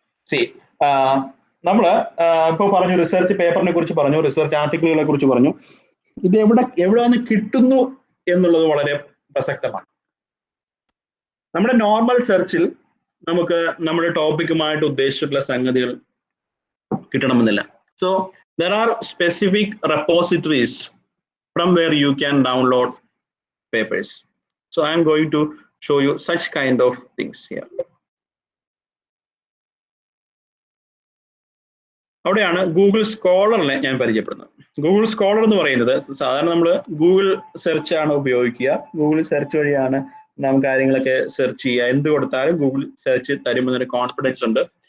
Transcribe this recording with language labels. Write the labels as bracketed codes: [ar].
[ml] C, നമ്മള് ഇപ്പൊ പറഞ്ഞു റിസർച്ച് പേപ്പറിനെ കുറിച്ച് പറഞ്ഞു, റിസർച്ച് ആർട്ടിക്കിളുകളെ കുറിച്ച് പറഞ്ഞു. ഇത് എവിടെ നിന്ന് കിട്ടുന്നു എന്നുള്ളത് വളരെ പ്രസക്തമാണ്. നമ്മുടെ നോർമൽ സെർച്ചിൽ നമുക്ക് നമ്മുടെ ടോപ്പിക്കുമായിട്ട് ഉദ്ദേശിച്ചിട്ടുള്ള സംഗതികൾ കിട്ടണമെന്നില്ല. [en] So there are specific repositories from where you can download papers. So I am going to show you such kind of things here. [ml] അവിടെയാണ് ഗൂഗിൾ സ്കോളറിനെ ഞാൻ പരിചയപ്പെടുന്നത്. ഗൂഗിൾ സ്കോളർ എന്ന് പറയുന്നത് സാധാരണ നമ്മൾ ഗൂഗിൾ സെർച്ച് ആണ് ഉപയോഗിക്കുക. ഗൂഗിൾ സെർച്ച് വഴിയാണ് നാം കാര്യങ്ങളൊക്കെ സെർച്ച് ചെയ്യുക. എന്ത് കൊടുത്താലും ഗൂഗിൾ സെർച്ച് തരുമെന്നൊരു കോൺഫിഡൻസ് ഉണ്ട്.